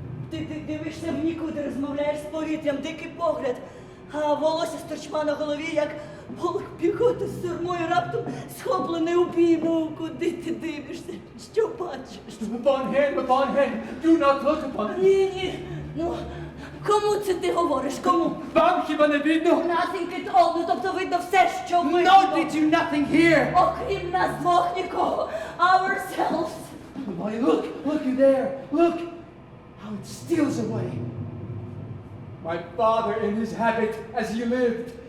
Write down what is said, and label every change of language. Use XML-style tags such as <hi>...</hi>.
<uk>Ти дивишся в нікуди, розмовляєш з повітрям, дикий погляд, а волосся сторчма на голові, як полк піхоти з сурмою, раптом схоплений у бійну. Куди ти дивишся? Що бачиш?</uk> <en>Upon him, do not look upon him.</en> <uk>Ні, ну, кому це ти говориш, кому? Вам хіба не видно?</uk> <en>Nothing at all,</en> <uk>ну, тобто видно все, що видно.</uk> <en>No, did you nothing here?</en> <uk>Окрім нас двох нікого,</uk> <en>ourselves. Why, look you there, look how it steals away. My father in his habit as he lived.</en>